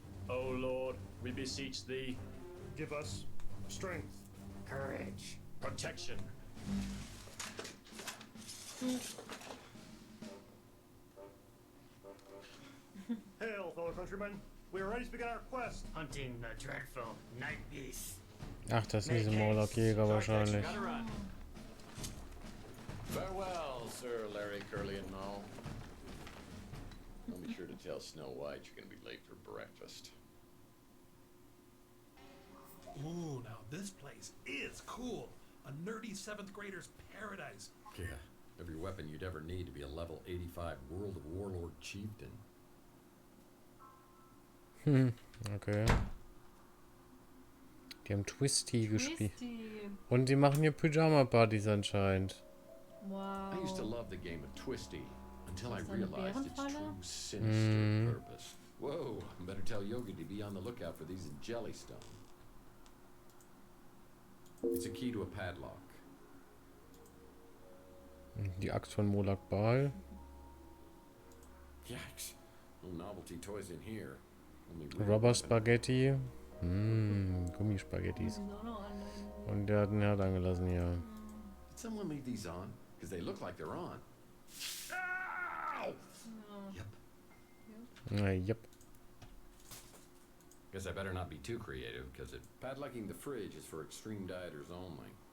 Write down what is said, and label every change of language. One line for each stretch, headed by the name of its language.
English: O Lord, we beseech thee, give us strength, courage, protection. Hail, fellow countrymen. We are ready to begin our quest. Hunting the dreadful night beast.
German: Ach, das sind diese Morlock-Jäger wahrscheinlich.
English: Farewell, Sir Larry, Curly, and Moe. I'll be sure to tell Snow White you're gonna be late for breakfast. Ooh, now this place is cool. A nerdy 7th grader's paradise. Yeah, every weapon you'd ever need to be a level 85 World of Warlord chieftain. Okay.
German: Die haben Twisty gespielt. Und die machen hier Pyjama-Partys anscheinend. Wow.
English: I used to love the game of Twisty until I realized its true sinister purpose. Whoa, better tell Yogi to be on the lookout for these in Jellystone. It's a key to a padlock.
German: Die Axt von Molak Baal.
English: Yikes. No novelty toys in here. Rubber Spaghetti.
German: Gummispaghettis. Und der hat ein Herd angelassen hier.
English: Did someone leave these on? Because they look like they're on. Ow! Yep. Yep. Guess I better not be too creative, because padlocking the fridge is for extreme dieters only.